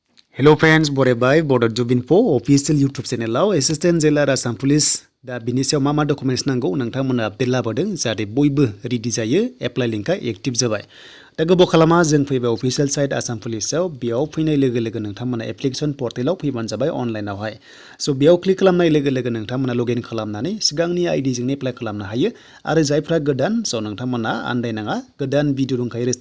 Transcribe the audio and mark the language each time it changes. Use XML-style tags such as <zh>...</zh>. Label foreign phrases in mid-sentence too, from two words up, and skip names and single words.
<en>Hello friends,</en> <brx>बरायबाय Bodo Jubinfo</brx> <en>official YouTube channel</en> <brx>Assistant Jailor Assam Police दा बिनि सायाव मा डकुमेन्ट्स नांगौ नोंथांमोना आपडेट लाबोदों जाहाथे बयबो रेडि जायो</brx> <en>apply link active</en> <brx>जाबाय दा गोबाव खालामा जों फैबाय</brx> <en>official site</en> <brx>आसाम पुलिसाव बेयाव फैनाय लोगो लोगो नोंथांमोना</brx> <en>application portal</en> <brx>फैबानो जाबाय अनलाइनावहाय स' बेयाव क्लिक खालामनाय लोगो लोगो नोंथांमोना लगइन खालामनानै सिगांनि आईडी जों एप्लाइ खालामनो हायो आरो जायफ्रा गोदान स' नोंथांमोना आन्दायनाङा गोदान भिडिअ दंखायो रेजिस्टार</brx>